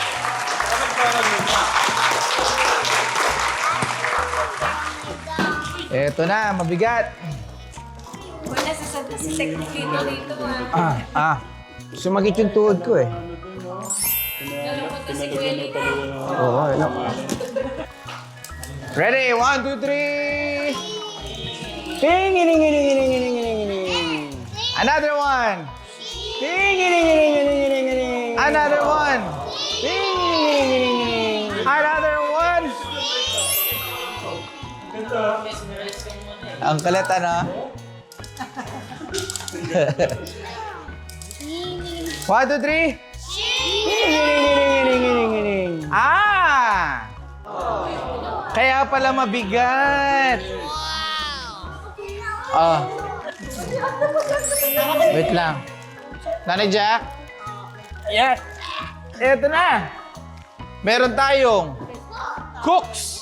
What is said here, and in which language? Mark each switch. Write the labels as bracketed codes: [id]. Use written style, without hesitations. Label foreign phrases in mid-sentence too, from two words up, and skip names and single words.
[tl] Ito na, mabigat. Wala sa sekretito dito. Sumagit yung tuhod ko eh. Nalungkot na si Kuya Lito. Oo, ano. [en] Ready? 1, 2, 3. Ting, ining, ining, ining, ining, ining, ining. Another one. Ting, ining, ining, ining, ining, ining. Another one. Ting, ining, ining, ining. Another one. [tl] Ang kulit, ano? 1, 2, 3. Ting, ining, ining, ining, ining, ining. Ah! Kaya pala mabigat. Ah. Wait lang. Nanay Jack? [en] Yes. [tl] Eto na. Meron tayong cooks.